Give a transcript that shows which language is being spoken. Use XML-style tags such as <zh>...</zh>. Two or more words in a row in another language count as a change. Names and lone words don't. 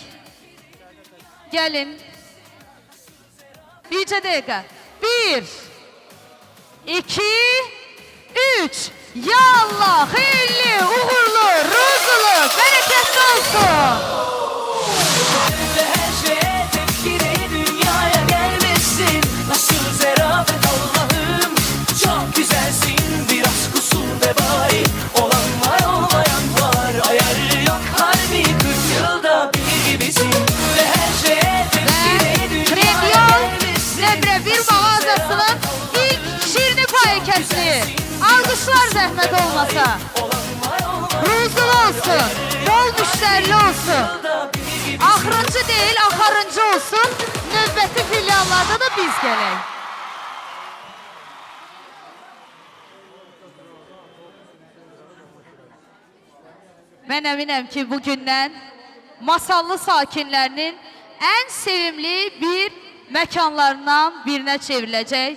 <az>Gəlin. Bircə dəqiqə. 1, 2, 3. Ya Allah, xeyirli, uğurlu, ruzulu, bərəkətli olsun.</az> <tr>Her şeye tepkili dünyaya gelmişsin. Nasıl zarafet Allah'ım, çok güzelsin. Biraz kusur ve bari olan var olmayan var. Ayarı yok harbi 40 yılda bir gibisin. Ve her şeye tepkili dünyaya gelmişsin.</tr> <az>Nömrə 1 mağazasının ilk şirini payı kəsdi. Alqışlar zəhmət olmasa. Ruzulu olsun, bol müştərili olsun. Axırıncı deyil, axarıncı olsun. Növbəti filiallarda da biz gələk. Mən əminəm ki, bugündən Masallı sakinlərinin ən sevimli bir məkanlarından birinə çevriləcək.</az>